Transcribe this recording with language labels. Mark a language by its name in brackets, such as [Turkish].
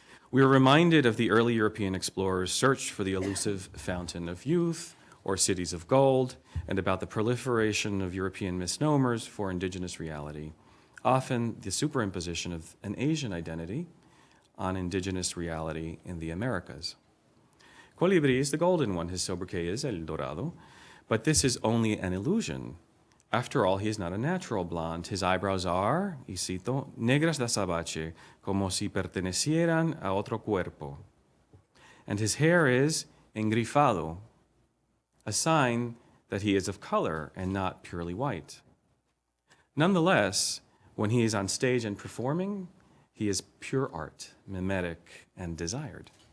[English] We are reminded of the early European explorers' search for the elusive fountain of youth or cities of gold, and about the proliferation of European misnomers for indigenous reality, often the superimposition of an Asian identity on indigenous reality in the Americas. Colibri is the golden one, his sobriquet is El Dorado, but this is only an illusion. After all, he is not a natural blonde. His eyebrows are, [Spanish] y cito, negras de azabache, como si pertenecieran a otro cuerpo. [English] And his hair is engrifado, a sign that he is of color and not purely white. Nonetheless, when he is on stage and performing, he is pure art, mimetic, and desired.